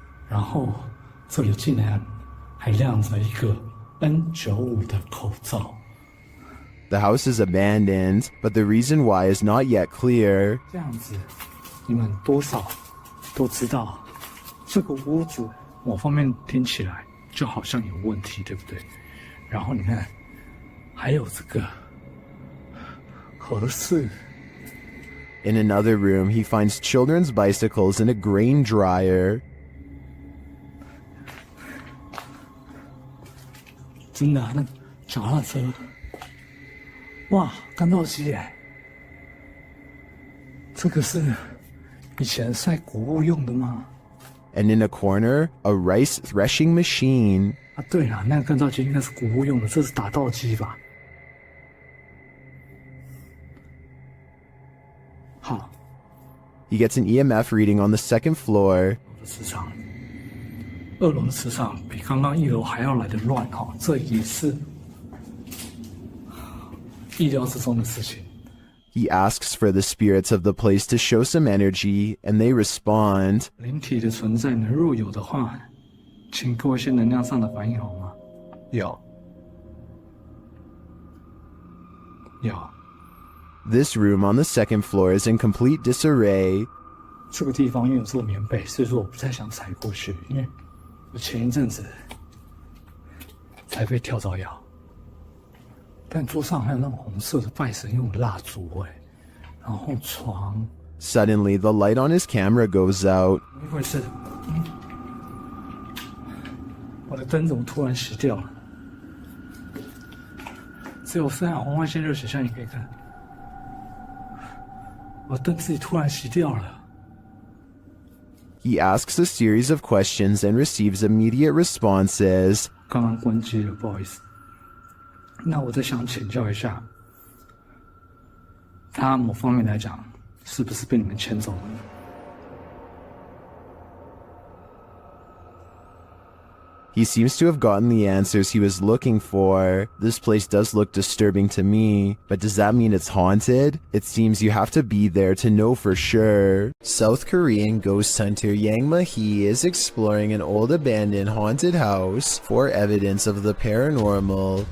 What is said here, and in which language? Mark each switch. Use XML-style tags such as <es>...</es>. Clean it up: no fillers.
<zh>然后这里竟然还亮着一个 N95 的口罩。</zh> <en>The house is abandoned, but the reason why is not yet clear.</en> <zh>这样子，你们多少都知道，这个屋子某方面听起来就好像有问题，对不对？然后你看，还有这个合适。</zh> <en>In another room, he finds children's bicycles and a grain dryer.</en> <zh>真的，那脚踏车。哇，干到机耶！这个是以前晒谷物用的吗？</zh> <en>And in a corner, a rice threshing machine.</en> <zh>啊，对了，那个干燥机应该是谷物用的，这是打稻机吧？好。</zh> <en>He gets an EMF reading on the second floor.</en> <zh>磁场，2楼的磁场比刚刚1楼还要来得乱哈，这也是。意料之中的事情。</zh> <en>He asks for the spirits of the place to show some energy, and they respond.</en> <zh>灵体的存在呢，若有的话，请给我一些能量上的反应好吗？有。有。</zh> <en>This room on the second floor is in complete disarray.</en> <zh>这个地方因为有做棉被，所以说我不太想踩过去，因为我前一阵子才被跳蚤咬。但桌上还有那种红色的拜神用的蜡烛哎，然后床。</zh> <en>Suddenly, the light on his camera goes out.</en> <zh>怎么回事？我的灯怎么突然熄掉了？只有3红外线热水枪，你可以看。我的灯自己突然熄掉了。</zh> <en>He asks a series of questions and receives immediate responses.</en> <zh>刚刚关机了，不好意思。那我再想请教一下，他某方面来讲，是不是被你们牵走了呢？</zh> <en>He seems to have gotten the answers he was looking for. This place does look disturbing to me, but does that mean it's haunted? It seems you have to be there to know for sure. South Korean ghost hunter Yang Ma-hee is exploring an old abandoned haunted house for evidence of the paranormal.</en>